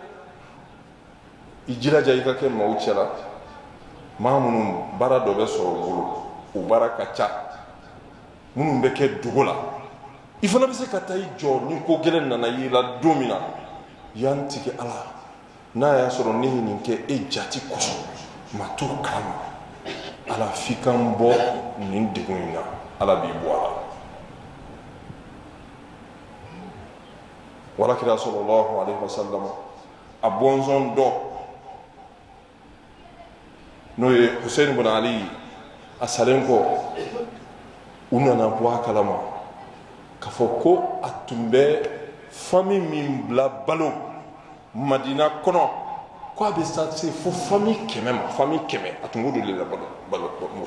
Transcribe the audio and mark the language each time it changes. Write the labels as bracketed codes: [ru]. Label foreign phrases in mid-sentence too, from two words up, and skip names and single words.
[bm] i jilaja i ka kɛ maaw cɛla maa minnu baara dɔ bɛ sɔrɔ u bolo o baara ka ca minnu bɛ kɛ dogo la i fana bɛ se ka taa i jɔ ni ko gɛlɛn nana y'i la don min na yan tigi ala n'a y'a sɔrɔ ne ye nin kɛ e jati kosɔn ma t'o kalama ala f'i ka n bɔ nin degun in na ala b'i bɔ a la walakira [ar] صلى الله عليه وسلم [bm] a bɔnsɔn dɔ n'o ye Husain ibn Ali a salen kɔ u nana bɔ a kalama k'a fɔ ko a tun bɛ famille min bila balo Madina kɔnɔ ko a bɛ se fo famille 100 ma famille 100 a tun b'o de la balo mɔgɔ